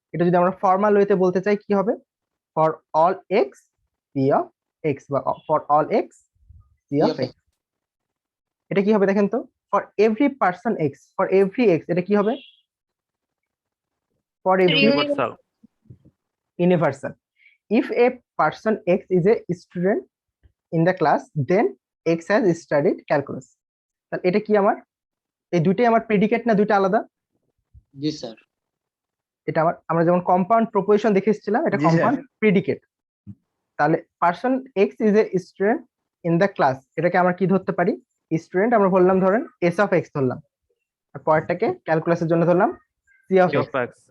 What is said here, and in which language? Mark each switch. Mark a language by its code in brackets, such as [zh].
[bn] এটা যদি আমরা ফর্মাল ওয়েতে বলতে চাই কি হবে? [en] for all X P of X, [bn] বা for all x P of x. এটা কি হবে দেখেন তো? [en] for every person X, for every X [bn] এটা কি হবে? [en] For every universal. universal. If a person X is a student in the class, then X has studied calculus. [bn] তাহলে এটা কি আমার? এই দুইটাই আমার প্রেডিকেট না দুইটা আলাদা? জি স্যার। এটা আমরা যেমন কম্পাউন্ড প্রপোজিশন দেখে এসেছিলাম, এটা জি, স্যার। Compound predicate. [en] তাহলে person X is a student in the class, [bn] এটাকে আমরা কি ধরতে পারি? স্টুডেন্ট আমরা বললাম, ধরেন S of X ধরলাম, আর পরেরটাকে ক্যালকুলাসের জন্য ধরলাম C of X।